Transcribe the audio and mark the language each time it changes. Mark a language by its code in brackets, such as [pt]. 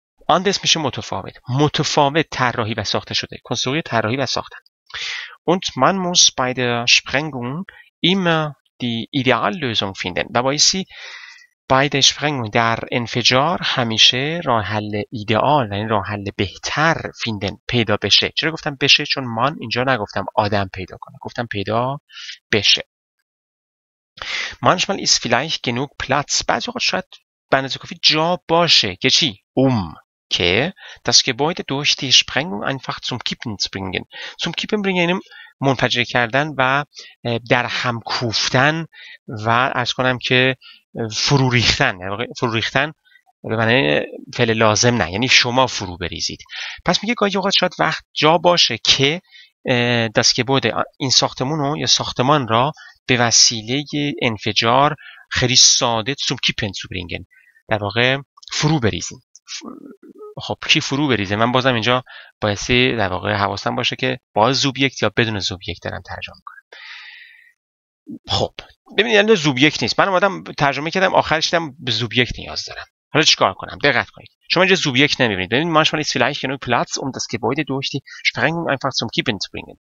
[fa] anders میشه متفاوت طراحی و ساخته شده، konstruiert طراحی و ساختن. [de] und man muss bei der Sprengung immer die Ideallösung finden. [fa] و بایستی bei der Sprengung در انفجار همیشه راه حل ایدئال، یعنی راه حل بهتر finden پیدا بشه. چرا گفتم بشه؟ چون من اینجا نگفتم آدم پیدا کنه، گفتم پیدا بشه. [de] manchmal ist vielleicht genug Platz، بعضی وقت شاید به اندازه کافی جا باشه که چی؟ که das Gebäude durch die Sprengung einfach zum Kippen zu bringen. [fa] zum Kippen bringen یعنی منفجر کردن و در هم کوفتن و عرض کنم که فرو ریختن به معنی فعل لازم نه، یعنی شما فرو بریزید. پس میگه گاهی اوقات شاید وقت جا باشه که das Gebäude این ساختمون یا ساختمان را به وسیله انفجار خیلی ساده zum Kippen zu bringen، در واقع فرو بریزیم. خب کی فرو بریزه؟ من بازم اینجا بایستی در واقع حواسم باشه که با زوبیکت یا بدون زوبیکت دارم ترجمه کنم. خب ببینید یعنی زوبیکت نیست، من اومدم ترجمه کردم آخرش دیدم به زوبیکت نیاز دارم. حالا چیکار کنم؟ دقت کنید، شما اینجا زوبیکت نمیبینید. [de] ببینید manchmal ist vielleicht genug Platz um das Gebäude durch die Sprengung einfach zum Kippen zu bringen.